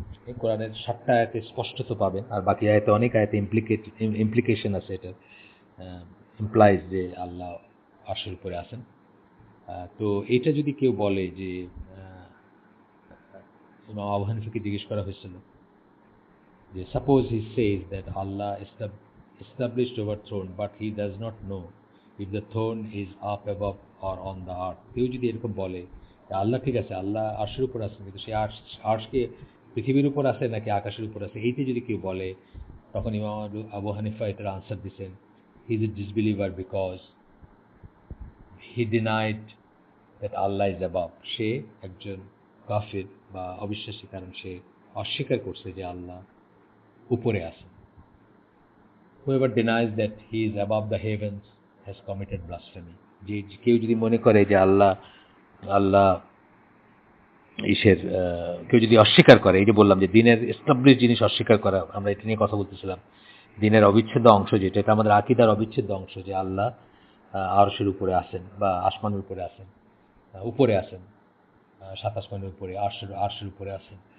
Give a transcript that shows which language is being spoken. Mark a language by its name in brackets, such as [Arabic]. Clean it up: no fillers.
[Bangla] এই কোরআনের 7টা আয়াতে স্পষ্টত পাবেন, আর বাকি আয়াতে অনেক আয়াতে ইমপ্লিকেশন আছে, এটা ইমপ্লাইজ যে আল্লাহ আরশের উপরে আছেন। তো এটা যদি কেউ বলে যে ইমাম আবু হানিফাকে জিজ্ঞেস করা হয়েছিল [English] Suppose he says that Allah established over throne, but he does not know if the throne is up above or on the earth. [Bangla] কেউ যদি এরকম বলে যে আল্লাহ ঠিক আছে, আল্লাহ আরশের উপর আছেন, কিন্তু সে আরশকে পৃথিবীর উপর আছে নাকি আকাশের উপর আছে, এইটি যদি কেউ বলে, তখন ইমাম আবু হানিফা এটার আনসার দিচ্ছেন, [English] He is a disbeliever because he denied that Allah is above. [Bangla] সে একজন কাফির বা অবিশ্বাসী, কারণ সে অস্বীকার করছে যে আল্লাহ উপরে আছেন। [English] Whoever denies that he is above the heavens has committed blasphemy. [Bangla] যে কেউ যদি মনে করে যে আল্লাহ আল্লাহ ঈশের কেউ যদি অস্বীকার করে, এই যে বললাম যে দিনের এস্টাবলিশ জিনিস অস্বীকার করা, আমরা এটা নিয়ে কথা বলতেছিলাম, দিনের অবিচ্ছেদ্য অংশ যেটা, এটা আমাদের আকীদার অবিচ্ছেদ্য অংশ, যে আল্লাহ আরশের উপরে আছেন বা আসমানের উপরে আছেন, উপরে আছেন, সাত আসমানের উপরে, আরশের উপরে আছেন।